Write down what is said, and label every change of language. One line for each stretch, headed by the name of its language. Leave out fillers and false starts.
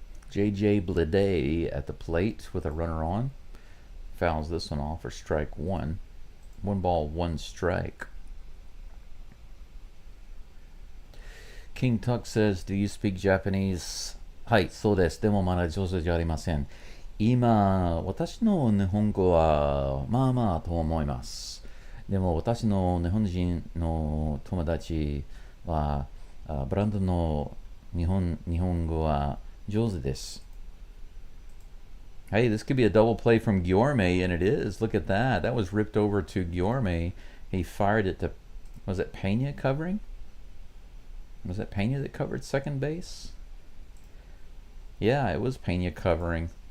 English: JJ Bleday at the plate with a runner on. Fouls this one off for strike 1. 1 ball, 1 strike. King Tuck says, do you speak Japanese?
Japanese: はい、そうです。でもまだ上手じゃありません。今、私の日本語はまあまあと思います。でも私の日本人の友達はブランドの日本語は上手です。
English: Hey, this could be a double play from Guillorme, and it is. Look at that. That was ripped over to Guillorme. He fired it to, was it Pena covering? Was it Pena that covered second base? Yeah, it was Pena covering.